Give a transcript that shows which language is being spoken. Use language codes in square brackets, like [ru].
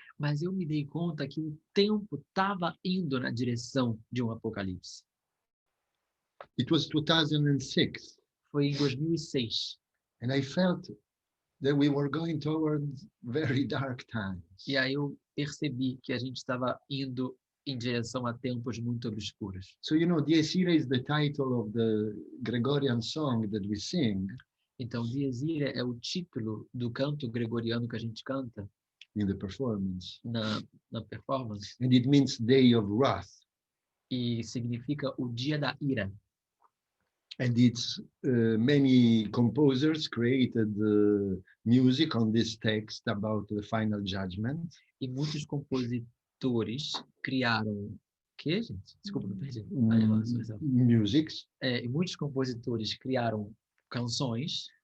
[pt] Mas eu me dei conta que o tempo estava indo na direção de um apocalipse. [en] It was 2006. [pt] Foi em 2006. [en] And I felt that we were going towards very dark times. [pt] E aí eu percebi que a gente estava indo em direção a tempos muito obscuros. [en] So, Dies Irae is the title of the Gregorian song that we sing. [pt] Então, Dies Irae é o título do canto gregoriano que a gente canta. [en] in the performance. [pt] na performance, [en] And it means day of wrath. [pt] e significa o dia da ira. [en] And it's many composers created music on this text about the final judgment. [pt] E muitos compositores criaram... O quê, gente? Desculpa, me perdi. [en] Musics [pt] E muitos compositores criaram canções